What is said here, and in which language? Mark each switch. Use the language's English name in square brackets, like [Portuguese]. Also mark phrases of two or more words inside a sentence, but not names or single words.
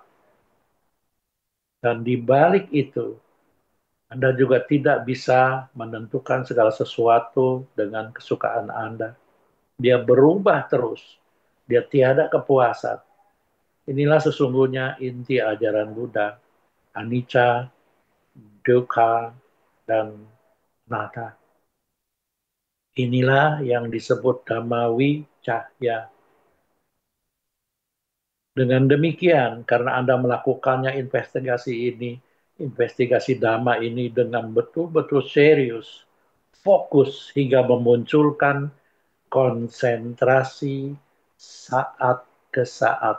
[Indonesian] Dan di balik itu, Anda juga tidak bisa menentukan segala sesuatu dengan kesukaan Anda. Dia berubah terus. Dia tiada kepuasan. Inilah sesungguhnya inti ajaran Buddha. [Pali] Anicca, dukkha, [Indonesian] dan anatta. Inilah yang disebut [Pali] Dhammawi Cahya. [Indonesian] Dengan demikian, karena Anda melakukannya investigasi Dhamma ini dengan betul-betul serius, fokus hingga memunculkan konsentrasi saat ke saat.